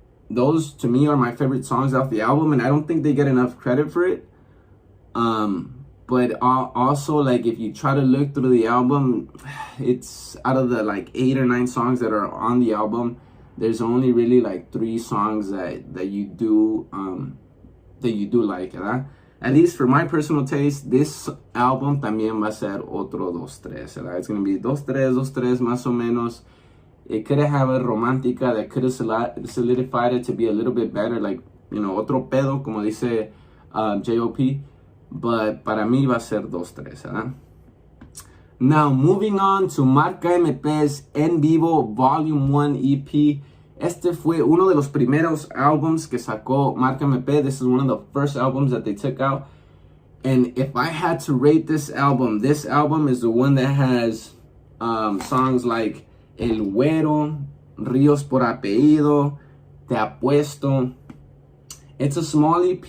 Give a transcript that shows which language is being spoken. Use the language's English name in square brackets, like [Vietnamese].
[English] Those, to me, are my favorite songs off the album, and I don't think they get enough credit for it. But also, like, if you try to look through the album, it's out of the, like, 8 or 9 songs that are on the album, there's only really, like, 3 songs that you do like, [Spanish] ¿verdad? [English] At least for my personal taste, this album [Spanish] también va a ser otro 2-3, ¿verdad? [English] It's going to be 2-3 [Spanish] más o menos. [English] It could have a romántica that could have solidified it to be a little bit better, like, you know, [Spanish] otro pedo, como dice [English] J.O.P. But [Spanish] para mí va a ser 2-3, ¿verdad? [English] Now, moving on to Marca MP's En Vivo Volume 1 EP. [Spanish] Este fue uno de los primeros albums que sacó Marca MP. [English] This is one of the first albums that they took out. And if I had to rate this album is the one that has songs like El Güero, Ríos por Apellido, Te Apuesto, It's a small EP.